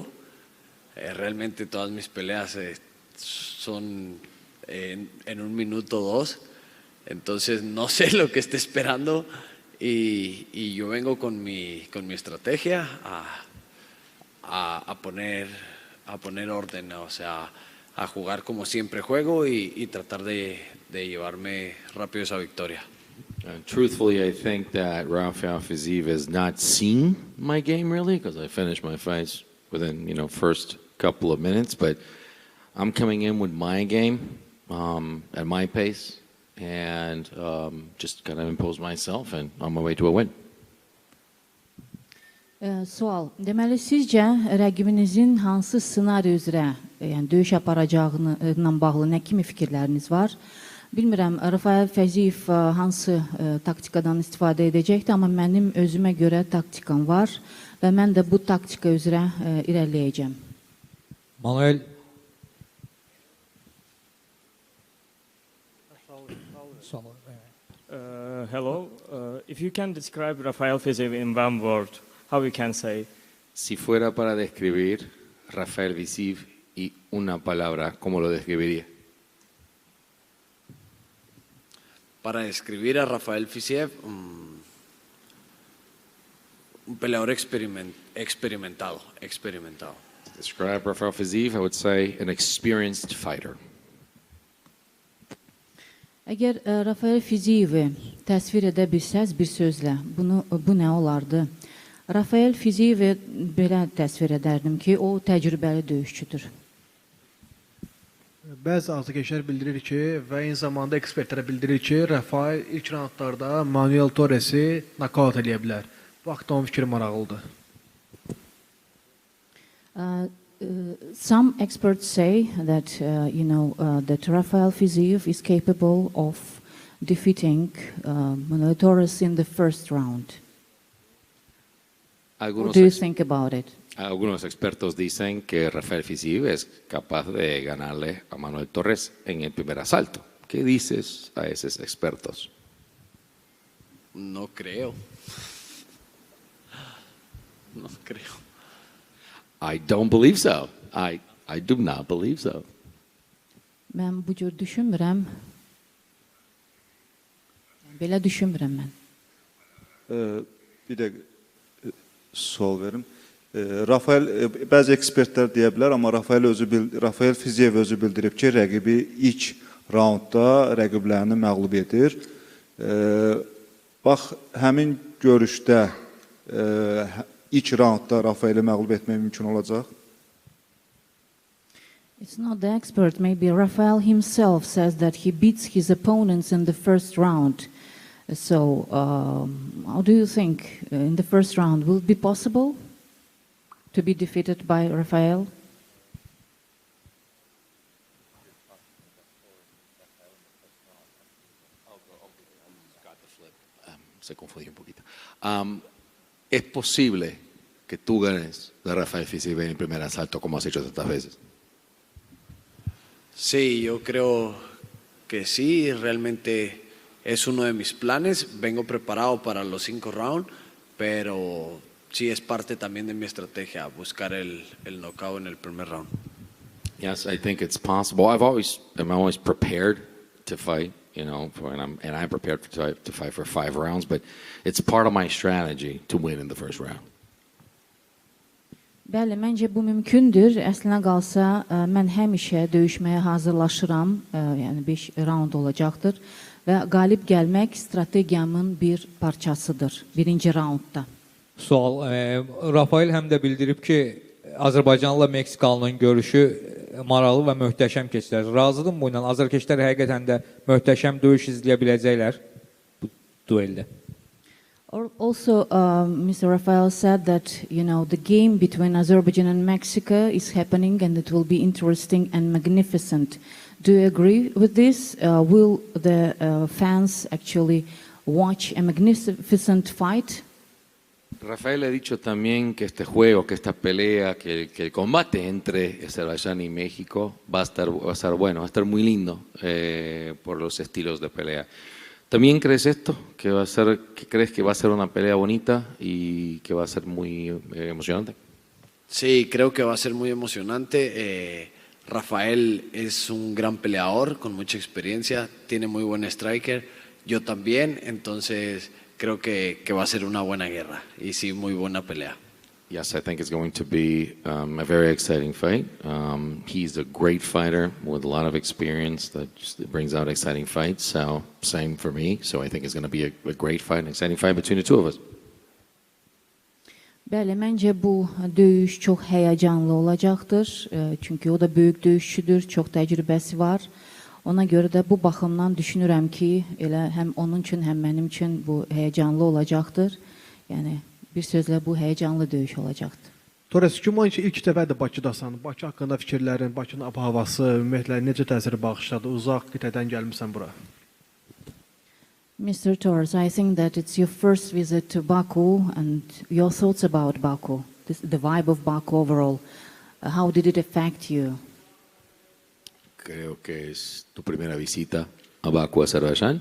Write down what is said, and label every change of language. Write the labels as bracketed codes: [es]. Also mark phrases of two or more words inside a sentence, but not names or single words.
[es] Realmente todas mis peleas son en 1 minuto 2, entonces no sé lo que está esperando. Y yo vengo con mi estrategia a poner orden, o sea, a jugar como siempre juego y tratar de llevarme rápido esa victoria. [en] Truthfully, I think that Rafael Fiziev has not seen my game really, because I finished my fights within, first couple of minutes. But I'm coming in with my game at my pace. And just kind of impose myself and on my way to a win. [az] Sual. Deməli, sizcə rəqibinizin hansı ssenari üzrə, yəni döyüş aparacağına bağlı nə kimi fikirləriniz var? Bilmirəm, Rafael Fiziev hansı taktikadan istifadə edəcəkdir, amma mənim özümə görə taktikam var və mən də bu taktika üzrə irəliləyəcəm. Manuel. [en] Hello. If you can describe Rafael Fiziev in one word, how you can say? [es] Si fuera para describir Rafael Fiziev y una palabra, ¿cómo lo describiría? Para describir a Rafael Fisiev, un peleador Experimentado, experimentado. [en] Describe Rafael Fiziev, I would say an experienced fighter. [az] Əgər Rafael Fiziyevi təsvir edə bilsəz bir sözlə, bu nə olardı? Rafael Fiziyevi belə təsvir edərdim ki, o təcrübəli döyüşçüdür. Bəzi azarkeşlər bildirir ki və eyni zamanda ekspertlərə bildirir ki, Rafael ilk raundlarda Manuel Torresi nokaut eləyə bilər. Bu haqda onun fikri maraqlıdır. [en] Some experts say that that Rafael Fiziev is capable of defeating Manuel Torres in the first round. What do you think about it? [es] Algunos expertos dicen que Rafael Fiziev es capaz de ganarle a Manuel Torres en el primer asalto. ¿Qué dices a esos expertos? No creo. No creo. [en] I don't believe so. I do not believe so. [az] Mən bu cür düşünmürəm. Belə düşünmürəm mən. Bir də sual verim. Rafael, bəzi ekspertlər deyə bilər, amma Rafael Fiziev özü bildirib ki, rəqibi ilk raundda rəqiblərini məğlub edir. Bax, həmin görüşdə ilk raundda Rafael'i məğlub etmək mümkün olacaq? [en] It's not the expert. Maybe Rafael himself says that he beats his opponents in the first round. So, how do you think in the first round will it be possible to be defeated by Rafael? [es] Se confundió un poquito. ¿Es posible que tú ganes de Rafael Fiziev en el primer asalto como has hecho tantas veces? Sí, yo creo que sí, realmente es uno de mis planes. Vengo preparado para los 5 rounds, pero sí es parte también de mi estrategia, buscar el knockout en el primer round. [en] Yes, I think it's possible. I'm always prepared to fight, you know, and I'm prepared to fight for 5 rounds, but it's part of my strategy to win in the first round. [az] Bəli, məncə bu mümkündür. Əslinə qalsa, mən həmişə döyüşməyə hazırlaşıram, yəni 5 round olacaqdır və qalib gəlmək strategiyamın bir parçasıdır, birinci raundda. Sual, Rafael həm də bildirib ki, Azərbaycanla Meksikalının görüşü maraqlı və möhtəşəm keçilər. Razıdırmı bu ilə? Azərkeşlər həqiqətən də möhtəşəm döyüş izləyə biləcəklər bu dueldə. [en] Also, Mr. Rafael said that, you know, the game between Azerbaijan and Mexico is happening and it will be interesting and magnificent. Do you agree with this? Will the fans actually watch a magnificent fight? [es] Rafael ha dicho también que este juego, que esta pelea, que el combate entre Azerbaiyán y México va a estar bueno, va a estar muy lindo por los estilos de pelea. ¿También crees esto? ¿Que crees que va a ser una pelea bonita y que va a ser muy emocionante? Sí, creo que va a ser muy emocionante. Rafael es un gran peleador con mucha experiencia, tiene muy buen striker, yo también, entonces creo que va a ser una buena guerra y sí, muy buena pelea. [en] Yes, I think it's going to be a very exciting fight. He's a great fighter with a lot of experience that just brings out exciting fights. So same for me. So I think it's going to be a great fight, an exciting fight between the two of us. [az] Bəli, məncə bu döyüş çox həyəcanlı olacaqdır. Çünki o da böyük döyüşçüdür, çox təcrübəsi var. Ona görə də bu baxımdan düşünürəm ki, elə həm onun üçün, həm mənim üçün bu həyəcanlı olacaqdır. Yəni bir sözlə bu həyəcanlı döyüş olacaqdır. Torres, güman ki, ilk dəfədir Bakıdasan. Bakı haqqında fikirlərin, Bakının ab-havası, ümumiyyətlə necə təsir bağışladı? Uzaq qitədən gəlmisən bura. [en] Mr. Torres, I think that it's your first visit to Baku and your thoughts about Baku, the vibe of Baku overall. How did it affect you? [es] Creo que es tu primera visita a Bakú, Azerbaiyán.